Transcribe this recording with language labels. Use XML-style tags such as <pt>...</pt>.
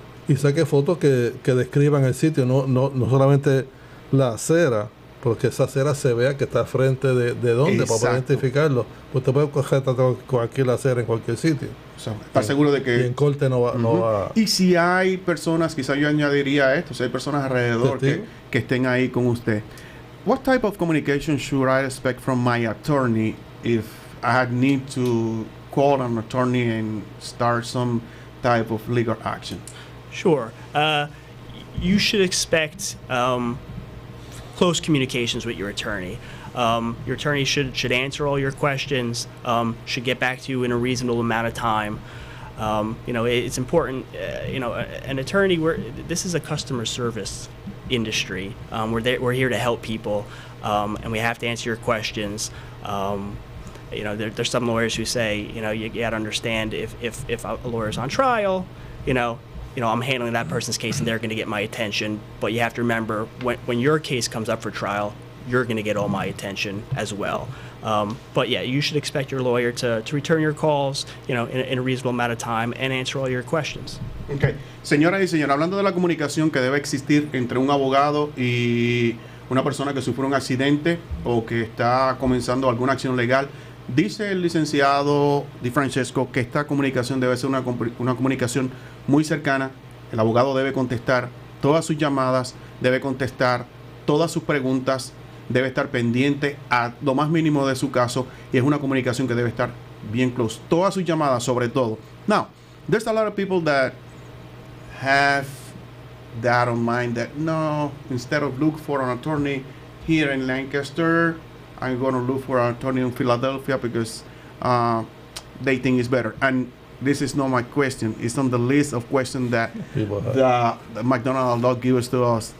<es>Y saque fotos que describan el sitio, no solamente la acera, porque esa acera se vea que está frente de dónde, para poder identificarlo. Usted puede coger cualquier acera en cualquier sitio. O sea, estar seguro de que... Y en corte no va... Y si hay personas, quizás yo añadiría esto, si hay personas alrededor que estén ahí con usted.</es> <en>What type of communication should I expect from my attorney if I need to call an attorney and start some type of legal action? Sure. You should expect close communications with your attorney. Your attorney should answer all your questions, should get back to you in a reasonable amount of time. It's important, an attorney, this is a customer service industry. We're here to help people, and we have to answer your questions. There's some lawyers who say, you got to understand if a lawyer's on trial, I'm handling that person's case and they're going to get my attention. But you have to remember, when your case comes up for trial, you're going to get all my attention as well. But yeah, you should expect your lawyer to return your calls, in a reasonable amount of time and answer all your questions. Okay.</en> <es>Señoras y señores, hablando de la comunicación que debe existir entre un abogado y una persona que sufrió un accidente o que está comenzando alguna acción legal, dice el licenciado de Francesco que esta comunicación debe ser una comunicación muy cercana. El abogado debe contestar todas sus llamadas, debe contestar todas sus preguntas, debe estar pendiente a lo más mínimo de su caso, y es una comunicación que debe estar bien close. Todas sus llamadas, sobre todo.</es> <en>Now, there's a lot of people that have that on mind, that no, instead of look for an attorney here in Lancaster, I'm going to look for an attorney in Philadelphia because they think it's better. And this is not my question. It's on the list of questions that the Mcdonald law gives to us.</en>